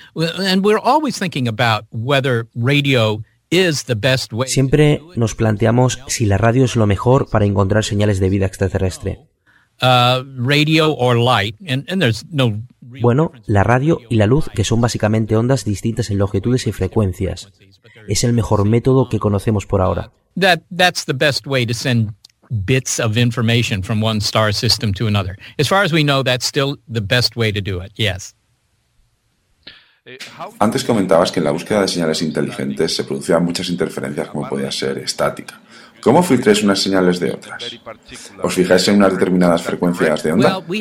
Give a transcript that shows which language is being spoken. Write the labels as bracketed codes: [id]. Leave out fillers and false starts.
[en] And we're always thinking about whether radio is the best way. [es] Siempre nos planteamos si la radio es lo mejor para encontrar señales de vida extraterrestre. [en] Radio or light, and there's no. [es] Bueno, la radio y la luz, que son básicamente ondas distintas en longitudes y frecuencias, es el mejor método que conocemos por ahora. [en] That's the best way to send bits of information from one star system to another. As far as we know, that's still the best way to do it. Yes. [es] Antes comentabas que en la búsqueda de señales inteligentes se producían muchas interferencias, como podía ser estática. ¿Cómo filtráis unas señales de otras? ¿Os fijáis en unas determinadas frecuencias de onda?